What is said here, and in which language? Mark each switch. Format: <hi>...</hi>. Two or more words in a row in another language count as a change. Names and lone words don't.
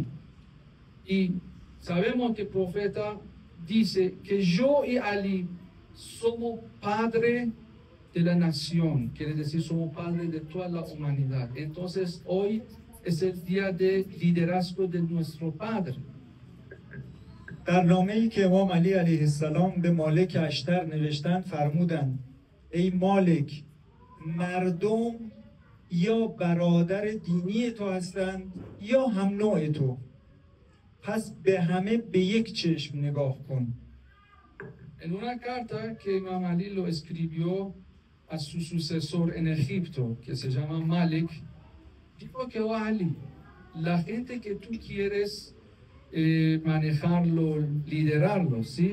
<es>Y sabemos que el profeta dice que yo y Ali somos padre de la nación, quiere decir somos padres de toda la humanidad. Entonces hoy es el día de liderazgo de nuestro padre.</es> <fa>در نامه‌ای که امام علی علیه السلام به مالک اشتر نوشتن فرمودند ای مالک، مردم یا برادر دینی تو هستند یا هم نوع تو، پس به همه به یک چشم نگاه کن.</fa> <es>En una carta que Imam Ali lo escribió a su sucesor en Egipto, que se llama Malik, dijo que, Ali, la gente que tú quieres manejarlo, liderarlo, ¿sí?</es>